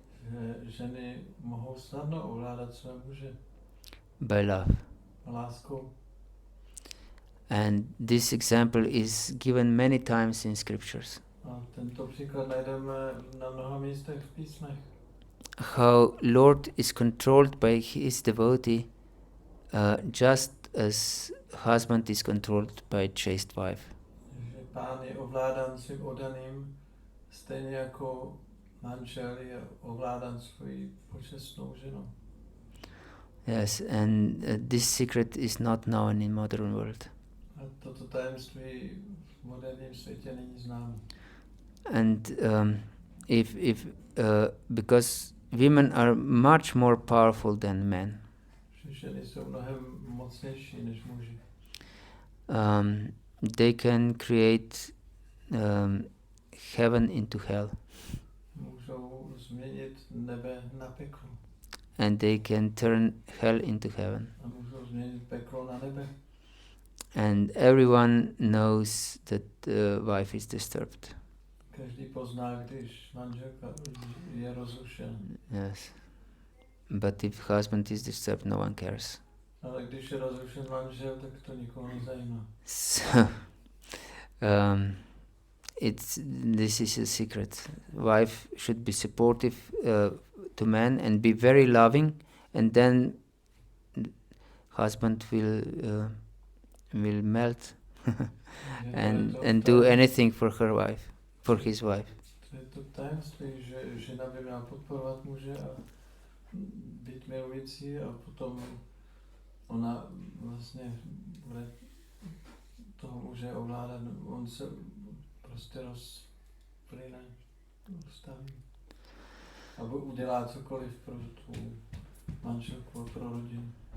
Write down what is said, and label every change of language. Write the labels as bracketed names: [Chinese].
[Czech] že ženy mohou snadno ovládat své muže [English] by love. [Czech] láskou. [English] And this example is given many times in scriptures. [Czech] A tento příklad najdeme na mnoha místech v písmech. [English] How Lord is controlled by his devotee, just as husband is controlled by chaste wife. [Czech] Že Pán je ovládán svým oddaným, stejně jako manžel je ovládán svojí počestnou ženou. [English] Yes, and this secret is not known in modern world. [Czech] A toto tajemství v moderním světě není známo. [English] And if because women are much more powerful than men. [Czech] Že ženy jsou mnohem mocnější než muži. [English] They can create heaven into hell, [Czech] Můžou změnit nebe na peklo. [English] and they can turn hell into heaven. [Czech] A můžou změnit peklo na nebe. [English] And everyone knows that the wife is disturbed. [Czech] Každý pozná, když manželka je rozrušena. [English] Yes. But if husband is disturbed, no one cares. [Czech] Ale když je rozrušen manžel, tak to nikoho nezajímá. [English] So, this is a secret. Wife should be supportive to man and be very loving, and then husband will melt and do anything for her wife, for his wife. [Czech] To je to tajemství, že žena by měla podporovat muže a být milující, a potom ona vlastně bude toho muže ovládat, on se prostě rozplyne, rozstaví a udělá cokoliv pro tu manželku, pro rodinu.